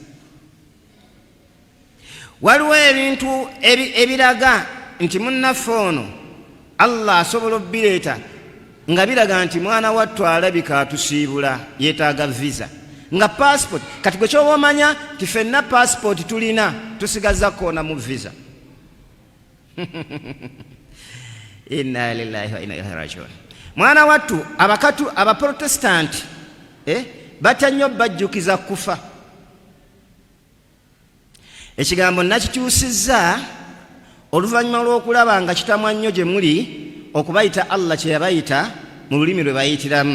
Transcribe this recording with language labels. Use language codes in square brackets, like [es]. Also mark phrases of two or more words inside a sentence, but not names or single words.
[lg] Waliwo ebintu ebiraga nti munnaffe ono Allah asobola obbireeta nga biraga nti mwana wattu alabika atusiibula, yeetaaga visa nga passport. Kati gwe kyoba omanya ti ffenna passport tulina, tusigaza koona mu visa. [ar] Inna lillahi wa inna ilaihi rajiun. [lg] Mwana wattu abakatu abaprotestanti batya nnyo bajjukiza kufa. Ekigambo nakikyusizza oluvannyuma lw'okulaba nga kitamwa nnyo gye muli okubayita Allah kye yabayita mu lulimi lwe bayitiramu.